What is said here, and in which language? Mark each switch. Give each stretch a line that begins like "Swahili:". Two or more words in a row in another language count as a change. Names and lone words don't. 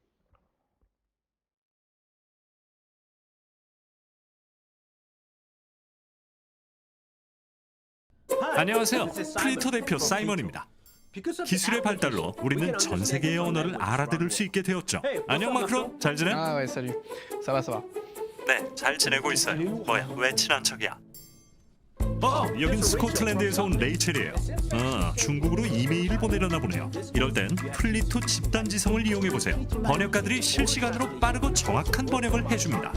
Korean: 안녕하세요. 플리토 대표 사이먼입니다. 기술의 발달로 우리는 전 세계의 언어를 알아들을 수 있게 되었죠. 안녕 마크로, 잘 지내?
French: Ah ouais, salut. Ça va, ça va.
Korean: 네, 잘 지내고 있어요. 뭐야, 왜 친한 척이야? 여긴 스코틀랜드에서 온 레이첼이에요. 중국으로 이메일을 보내려나 보네요. 이럴 땐 플리토 집단지성을 이용해보세요. 번역가들이 실시간으로 빠르고 정확한 번역을 해줍니다.